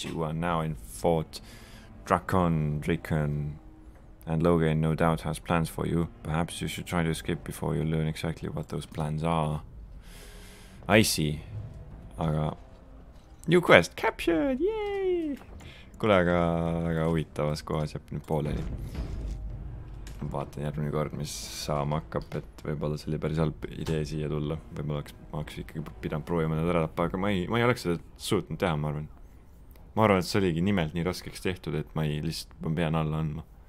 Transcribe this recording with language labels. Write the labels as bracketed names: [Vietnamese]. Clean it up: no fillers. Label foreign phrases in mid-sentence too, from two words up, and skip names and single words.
[English] You are now in Fort Draken, and Loghain no doubt has plans for you. Perhaps you should try to escape before you learn exactly what those plans are. I see. Aga new quest captured, yay! [Estonian] Kuule, aga huvitavas kohas jääb nüüd pooleli. Vaatan järgmine kord, mis saama hakkab, et võib-olla see oli päris halb idee siia tulla. Võib-olla oleks ikkagi pidanud proovima need ära tappa, aga ma ei oleks seda suutnud teha, ma arvan. Ma arvan, et see oligi nimelt nii raskeks tehtud, et ma pean alla andma.